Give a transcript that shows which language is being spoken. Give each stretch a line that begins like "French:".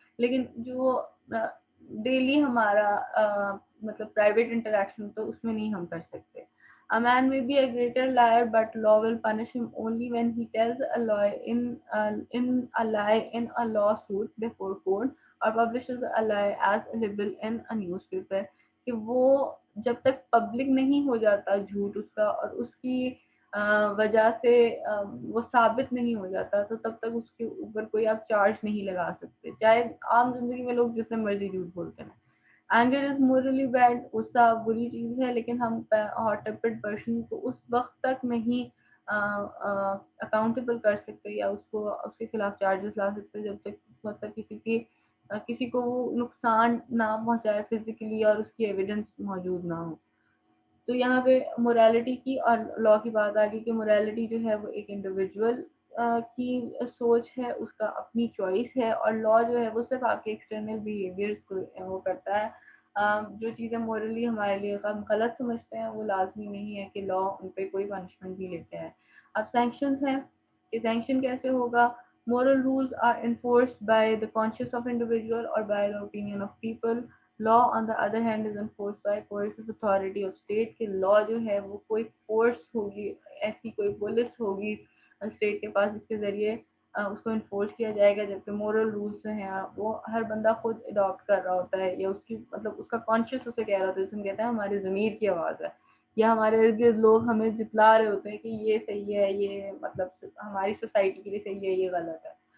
Urdu: لیکن جو ڈیلی ہمارا مطلب پرائیویٹ انٹریکشن تو اس میں نہیں ہم کر سکتے.
English: A man may be a greater liar, but law will punish him only when he tells a lie in a lawsuit before court or publishes a lie as a libel in a newspaper.
Urdu: کہ وہ جب تک public نہیں ہو جاتا جھوٹ اس کا اور اس کی وجہ سے وہ ثابت نہیں ہو جاتا تو تب تک اس کے اوپر کوئی آپ چارج نہیں لگا سکتے, چاہے عام زندگی میں لوگ جتنے مرضی جھوٹ بولتے ہیں.
English: anger is morally bad,
Urdu: غصہ بری چیز ہے لیکن ہم ہاٹ ٹیمپرڈ پرسن کو اس وقت تک نہیں اکاؤنٹیبل کر سکتے یا اس کے خلاف چارجز لا سکتے جب تک مطلب کسی کو وہ نقصان نہ پہنچائے فزیکلی اور اس کی ایویڈنس موجود نہ ہو. تو یہاں پہ موریلٹی کی اور لا کی بات آ گئی کہ موریلٹی جو ہے وہ ایک انڈیویجول کی سوچ ہے, اس کا اپنی چوائس ہے, اور لا جو ہے وہ صرف آپ کے ایکسٹرنل بیہیویئر کو وہ کرتا ہے, جو چیزیں مورلی ہمارے لیے ہم غلط سمجھتے ہیں وہ لازمی نہیں ہے کہ لا ان پہ کوئی پنشمنٹ بھی لیتے ہیں. اب سینکشنز ہیں کہ سینکشن کیسے ہوگا.
English: Moral rules are enforced by the conscience of individual or by the opinion of people. Law on the other hand is enforced by coercive authority of state.
Urdu: کہ law جو ہے وہ کوئی فورس ہوگی, ایسی کوئی پولیس ہوگی اسٹیٹ کے پاس جس کے ذریعے اس کو انفورس کیا جائے گا, جبکہ مورل رولس جو ہیں وہ ہر بندہ خود اڈاپٹ کر رہا ہوتا ہے, یا اس کی مطلب اس کا کانشیس اسے کہہ رہا ہوتا ہے, جس میں کہتے ہیں ہمارے ضمیر کی آواز ہے, یا ہمارے ارد گرد لوگ ہمیں جتلا رہے ہوتے ہیں کہ یہ صحیح ہے, یہ مطلب ہماری سوسائٹی کے لیے صحیح ہے, یہ غلط ہے.